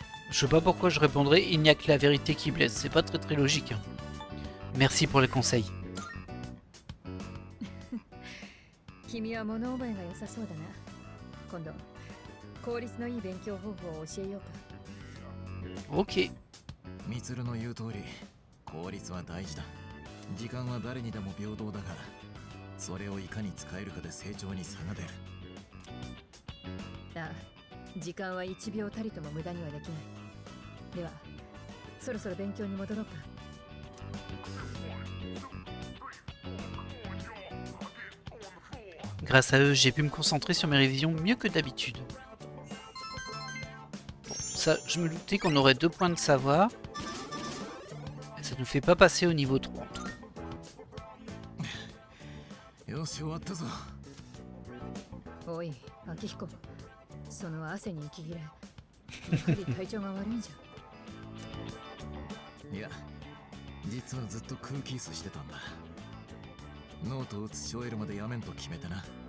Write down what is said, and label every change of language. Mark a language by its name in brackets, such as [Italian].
[French] Je sais pas pourquoi je répondrais il n'y a que la vérité qui blesse. C'est pas très logique. Hein. Merci pour les conseils. [Japanese] 君は物覚えが良さそうだな。今度、効率のいい勉強方法を教えようか。 [French] Ok. [Japanese] ミツルの言う通り効率は大事だ。時間は誰にでも平等だが、それをいかに使えるかで成長に差が出る。ああ、時間は1秒たりとも無駄にはできない。ではそろそろ勉強に戻ろうか。 [French] Grâce à eux, j'ai pu me concentrer sur mes révisions mieux que d'habitude. Bon, ça, je me doutais qu'on aurait 2 points de savoir. Mais ça ne nous fait pas passer au niveau 3. [Japanese] よし終わったぞ。おい、秋彦、その汗に息切れ、やはり体調が悪いんじゃ。いや、実はずっと空気椅子してたんだ。ノートを写し終えるまでやめんと決めてな。